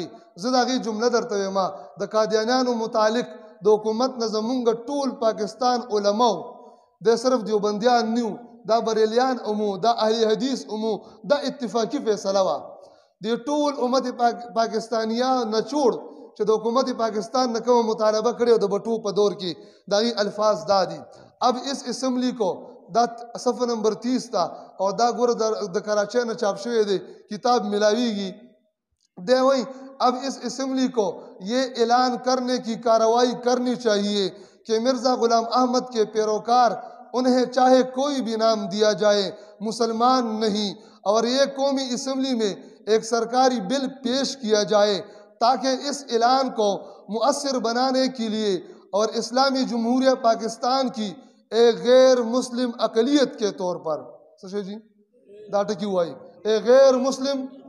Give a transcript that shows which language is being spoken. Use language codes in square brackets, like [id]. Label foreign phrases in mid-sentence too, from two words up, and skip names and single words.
[ps] زه دا غي جمله درته وایم د قادیانانو متعلق د حکومت نه زمونږ ټول پاکستان علماء د صرف دیوبندیان نیو دا بریلیان امو دا اهل حدیث امو دا اتفاقی فیصله وا د ټول امت پاکستانیا نچوړ چې د حکومت پاکستان نے کوم مطالبہ کړو د بټو په دور کې داغي الفاظ دادي [ur] اب اس اسمبلی کو [ps] دا صفحه نمبر 30 تا او دا ګور د کراچۍ نه چاپ شوی دی کتاب ملاویږي دی وای [ur] اب اس اسمبلی کو یہ اعلان کرنے کی کارروائی کرنی چاہیے کہ مرزا غلام احمد کے پیروکار انہیں چاہے کوئی بھی نام دیا جائے مسلمان نہیں اور یہ قومی اسمبلی میں ایک سرکاری بل پیش کیا جائے تاکہ اس اعلان کو مؤثر بنانے کے لیے اور اسلامی جمہوریہ پاکستان کی ایک غیر مسلم اقلیت کے طور پر سشے جی ڈاٹا کیوں آئی ایک غیر مسلم